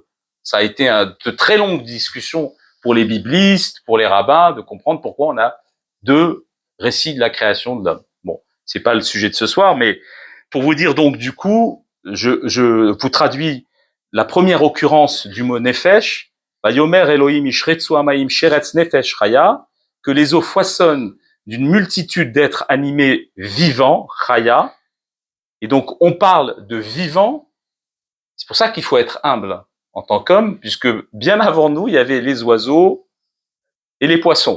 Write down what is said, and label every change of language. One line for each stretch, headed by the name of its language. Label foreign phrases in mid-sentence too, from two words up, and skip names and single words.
French: Ça a été de très longues discussions pour les biblistes, pour les rabbins, de comprendre pourquoi on a deux récits de la création de l'homme. Bon, c'est pas le sujet de ce soir, mais pour vous dire donc du coup, je vous traduis la première occurrence du mot nefesh,
Hebrew: ויאמר אלהים ישרצו המים שרץ נפש חיה,
French: que les eaux foisonnent d'une multitude d'êtres animés vivants, chaya. Et donc on parle de vivants. C'est pour ça qu'il faut être humble en tant qu'homme, puisque bien avant nous, il y avait les oiseaux et les poissons.